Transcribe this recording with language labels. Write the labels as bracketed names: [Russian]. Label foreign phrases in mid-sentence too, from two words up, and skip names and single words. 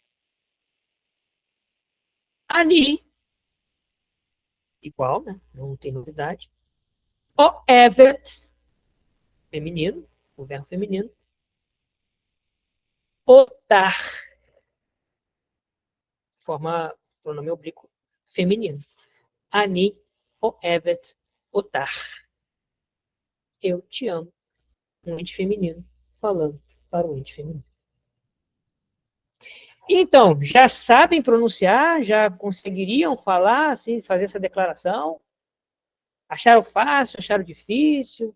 [Portuguese] Ani, igual, né? Não tem novidade. Oevet, feminino, o verbo feminino. Otar, forma pronome oblíquo feminino. [Hebrew] אני אוהבת אותך. [Portuguese] Eu te amo, um ente feminino falando para o ente feminino. Então, já sabem pronunciar? Já conseguiriam falar, assim, fazer essa declaração? Acharam fácil? Acharam difícil?